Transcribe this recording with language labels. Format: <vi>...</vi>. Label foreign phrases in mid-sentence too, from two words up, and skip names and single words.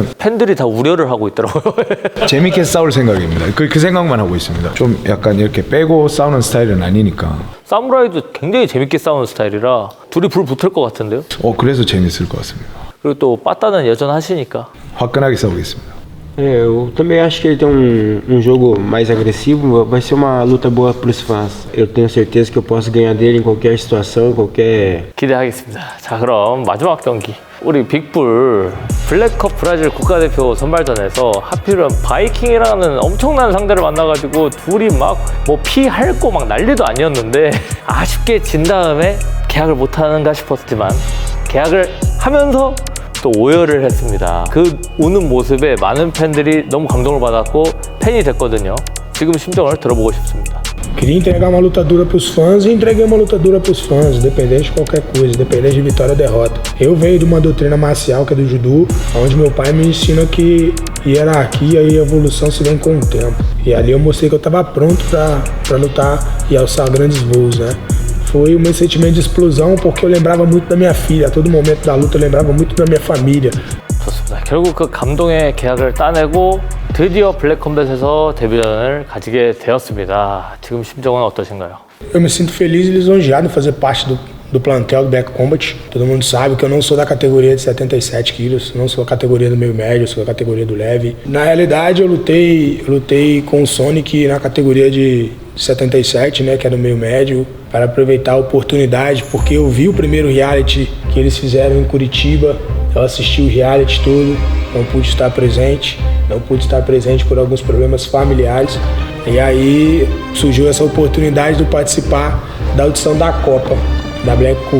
<ko>팬들이 다 우려를 하고 있더라고요. 재밌게 싸울 생각입니다. 그 생각만 하고 있습니다. 좀 약간 이렇게 빼고 싸우는 스타일은 아니니까. 사무라이도 굉장히 재밌게 싸우는 스타일이라 둘이 불 붙을 것 같은데요? 그래서 재밌을 것 같습니다. 그리고 또 빠따는 여전하시니까. 화끈하게 싸우겠습니다.</ko> <pt>Eu também acho que ele tem um jogo mais agressivo, vai ser uma luta boa pros fãs. Eu tenho certeza que eu posso ganhar dele em qualquer situação, qualquer...</pt> <ko>기대하겠습니다. 자, 그럼 마지막 경기. 우리 빅불 블랙컵 브라질 국가대표 선발전에서 하필은 바이킹이라는 엄청난 상대를 만나가지고 둘이 막 뭐 피할 거 막 난리도 아니었는데 아쉽게 진 다음에 계약을 못하는가 싶었지만 계약을 하면서 또 오열을 했습니다. 그 우는 모습에 많은 팬들이 너무 감동을 받았고 팬이 됐거든요. 지금 심정을 들어보고 싶습니다.</ko> <pt>Queria entregar uma luta dura pros fãs e entreguei uma luta dura pros fãs, independente de qualquer coisa, independente de vitória ou derrota. Eu venho de uma doutrina marcial que é do judô, onde meu pai me ensina que hierarquia e evolução se vem com o tempo. E ali eu mostrei que eu estava pronto para lutar e alçar grandes voos, né? foi o meu sentimento de explosão, porque eu lembrava muito da minha filha. A todo momento da luta eu lembrava muito da minha família.</pt> <ko>좋습니다. 결국 그 감동의 계약을 따내고 드디어 블랙컴뱃에서 데뷔전을 가지게 되었습니다. 지금 심정은 어떠신가요?</ko> <pt>Eu me sinto feliz e lisonjeado em fazer parte do plantel do Black Combat. Todo mundo sabe que eu não sou da categoria de 77 quilos, não sou da categoria do meio médio, sou da categoria do leve. Na realidade, eu lutei com o Sonic na categoria de 77, né, que é do meio médio, para aproveitar a oportunidade, porque eu vi o primeiro reality que eles fizeram em Curitiba, eu assisti o reality todo, não pude estar presente por alguns problemas familiares, e aí surgiu essa oportunidade de participar da audição da Copa, da Black Cup.</pt>